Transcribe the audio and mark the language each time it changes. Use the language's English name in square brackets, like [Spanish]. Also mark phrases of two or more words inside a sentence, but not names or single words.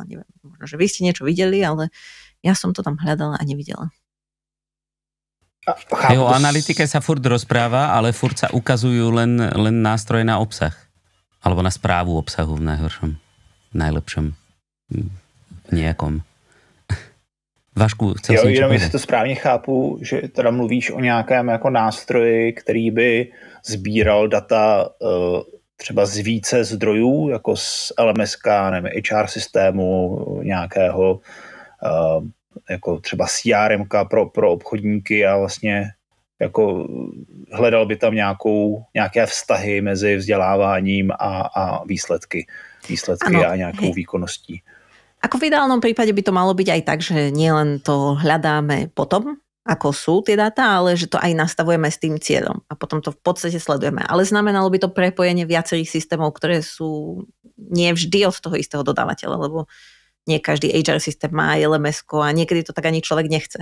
[Slovak] Neviem, možno, že vy ste niečo videli, ale ja som to tam hľadala a nevidela. O analytike sa furt rozpráva, ale furt sa ukazujú len nástroje na obsah. Alebo na správu obsahu v najhoršom, najlepšom, nejakom. Vašku, chcel si [Czech] jenom jestli to správně chápu, že teda mluvíš o nějakém jako nástroji, který by sbíral data třeba z více zdrojů, jako z LMSK, nevím, HR systému, nějakého jako třeba CRMka pro obchodníky a vlastně jako hledal by tam nějaké vztahy mezi vzděláváním a výsledky ano, a nějakou výkonností. [Slovak] Ako v ideálnom prípade by to malo byť aj tak, že nielen to hľadáme potom, ako sú tie dáta, ale že to aj nastavujeme s tým cieľom a potom to v podstate sledujeme. Ale znamenalo by to prepojenie viacerých systémov, ktoré sú nie vždy od toho istého dodávateľa, lebo nie každý HR systém má LMS-ko a niekedy to tak ani človek nechce.